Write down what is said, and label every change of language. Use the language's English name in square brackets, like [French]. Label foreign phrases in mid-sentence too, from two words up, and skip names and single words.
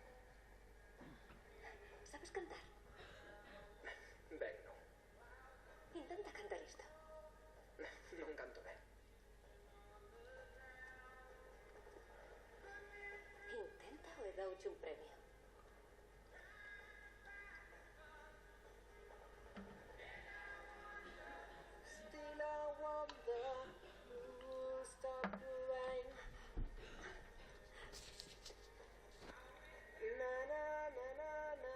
[Galician] Sabes cantar? Ben, non. Intenta cantar isto. Non canto ben. Intenta ou e douche un premio. [English] Still I wonder who will stop the rain. Na na na na na.